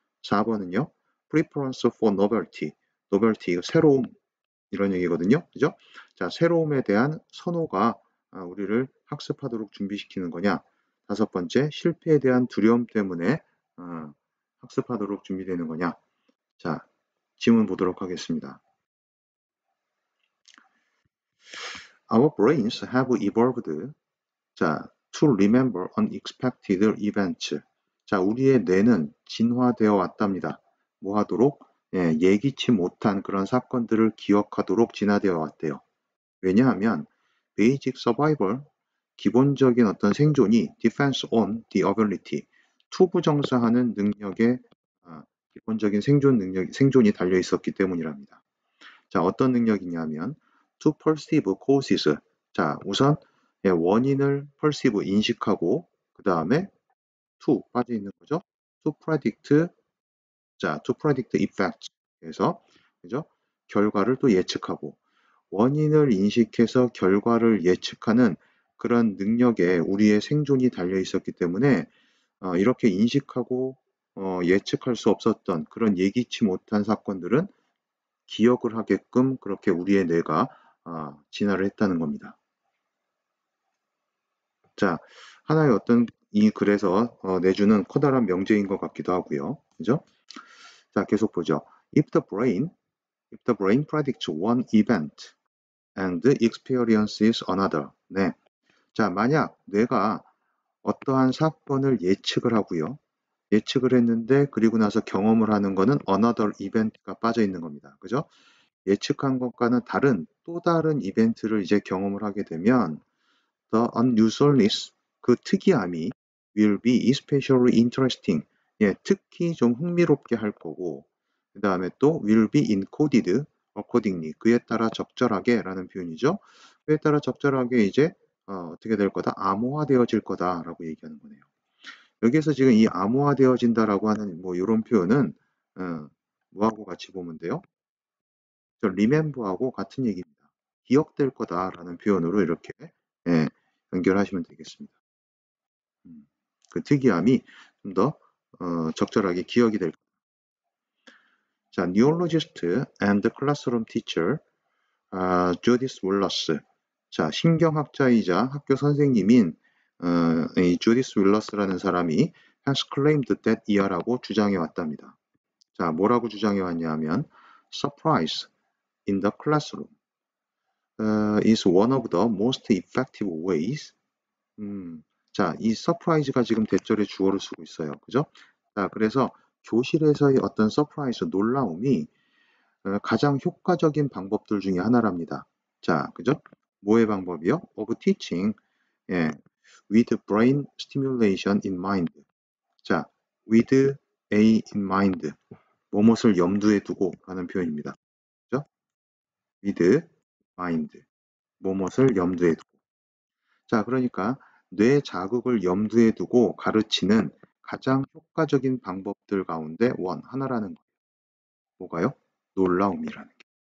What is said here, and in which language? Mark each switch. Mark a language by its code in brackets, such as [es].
[ko] 4번은요, [en] preference for novelty, novelty, [ko] 새로움, 이런 얘기거든요. 그죠? 자, 새로움에 대한 선호가 우리를 학습하도록 준비시키는 거냐. 다섯 번째, 실패에 대한 두려움 때문에 학습하도록 준비되는 거냐. 자, 질문 보도록 하겠습니다. [en] Our brains have evolved, [ko] 자, [en] to remember unexpected events. [ko] 자, 우리의 뇌는 진화되어 왔답니다. 뭐 하도록? 예기치 못한 그런 사건들을 기억하도록 진화되어 왔대요. 왜냐하면 [en] basic survival, [ko] 기본적인 어떤 생존이 [en] depends on the ability, [ko] 투부정사하는 능력에 기본적인 생존이 달려 있었기 때문이랍니다. 자, 어떤 능력이냐면 [en] to perceive causes. [ko] 자, 우선 원인을 perceive, 인식하고, 그 다음에 to 빠져 있는 거죠. [en] to predict, [ko] 자, [en] to predict effects. [ko] 그래서 그죠? 결과를 또 예측하고, 원인을 인식해서 결과를 예측하는 그런 능력에 우리의 생존이 달려 있었기 때문에 이렇게 인식하고 예측할 수 없었던 그런 예기치 못한 사건들은 기억을 하게끔 그렇게 우리의 뇌가 진화를 했다는 겁니다. 자, 하나의 어떤 이 글에서 내주는 커다란 명제인 것 같기도 하고요. 그죠? 자, 계속 보죠. [en] If the brain predicts one event and experiences another. [ko] 네. 자, 만약 뇌가 어떠한 사건을 예측을 하고요. 예측을 했는데 그리고 나서 경험을 하는 거는 [en] another event [ko] 가 빠져 있는 겁니다. 그죠? 예측한 것과는 다른 또 다른 이벤트를 이제 경험을 하게 되면 [en] the unusualness, [ko] 그 특이함이 [en] will be especially interesting. [ko] 예, 특히 좀 흥미롭게 할 거고, 그 다음에 또 [en] will be encoded accordingly, [ko] 그에 따라 적절하게 라는 표현이죠. 그에 따라 적절하게 이제 어떻게 될 거다? 암호화되어질 거다라고 얘기하는 거네요. 여기에서 지금 이 암호화되어진다라고 하는 뭐 이런 표현은 뭐하고 같이 보면 돼요? 저 remember하고 같은 얘기입니다. 기억될 거다라는 표현으로 이렇게 연결하시면 되겠습니다. 그 특이함이 좀 더 적절하게 기억이 될 거다. [en] 자, neurologist and classroom teacher Judith Wallace. [ko] 자, 신경학자이자 학교 선생님인 이 주디스 윌러스라는 사람이 [en] has claimed that [ko] 이하라고 주장해 왔답니다. 자, 뭐라고 주장해 왔냐면 [en] surprise in the classroom is one of the most effective ways. [ko] 자, 이 surprise가 지금 대절의 주어를 쓰고 있어요. 그죠? 자, 그래서 교실에서의 어떤 서프라이즈, 놀라움이 가장 효과적인 방법들 중에 하나랍니다. 자, 그죠? 뭐의 방법이요? [en] of teaching, with brain stimulation in mind. [ko] 자, [en] with a in mind. [ko] 무엇을 염두에 두고 라는 표현입니다. 그죠? [en] with mind. [ko] 무엇을 염두에 두고. 자, 그러니까 뇌 자극을 염두에 두고 가르치는 가장 효과적인 방법들 가운데 하나라는 거예요. 뭐가요? 놀라움이라는 게.